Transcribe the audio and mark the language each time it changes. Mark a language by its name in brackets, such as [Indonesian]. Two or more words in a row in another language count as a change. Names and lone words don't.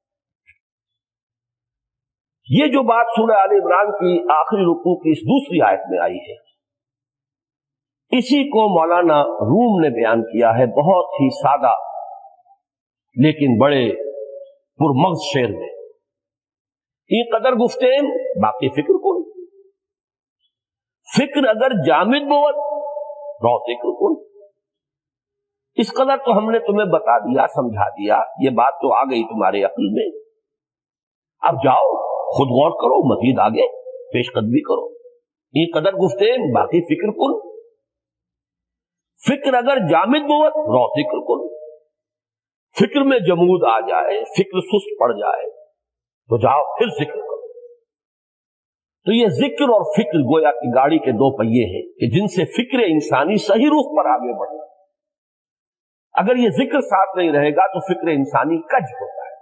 [Urdu] یہ جو بات سورہ آل عمران کی آخری رکوع کی اس دوسری آیت میں آئی ہے، اسی کو مولانا روم نے بیان کیا ہے بہت ہی سادہ لیکن بڑے پرمغز شعر میں. [Persian] این قدر گفتیم باقی فکر کن، فکر اگر جامد بود رو ذکر کن. [Urdu] اس قدر تو ہم نے تمہیں بتا دیا، سمجھا دیا، یہ بات تو آ گئی تمہارے عقل میں. اب جاؤ خود غور کرو، مزید آگے پیش قدمی کرو. [Persian] یہ قدر گفتین باقی فکر کن. فکر اگر جامد بود رو ذکر کن. [Urdu] فکر میں جمود آ جائے، فکر سست پڑ جائے تو جاؤ پھر ذکر کرو. تو یہ ذکر اور فکر گویا کی گاڑی کے دو پہیے ہیں کہ جن سے فکر انسانی صحیح رخ پر آگے بڑھے. اگر یہ ذکر ساتھ نہیں رہے گا تو فکر انسانی کج ہوتا ہے.